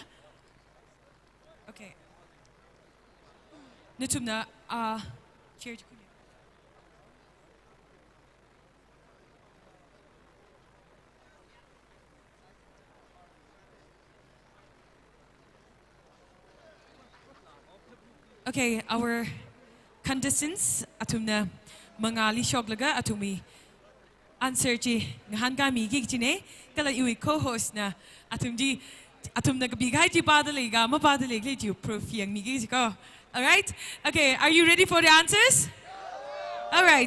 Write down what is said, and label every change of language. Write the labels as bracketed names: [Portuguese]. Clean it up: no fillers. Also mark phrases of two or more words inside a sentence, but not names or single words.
[Zeme Naga] Okay. Nitumna, chair. Okay, [English] our contestants [Zeme Naga] atumna mangali shoglaga atumi answer chi ngahan ga mi gi chine kala ui co-host na atumji atumna bigay ji padale ga ma padale gi ji proof yang mi gi ko. [English] All right? Okay, are you ready for the answers? All right.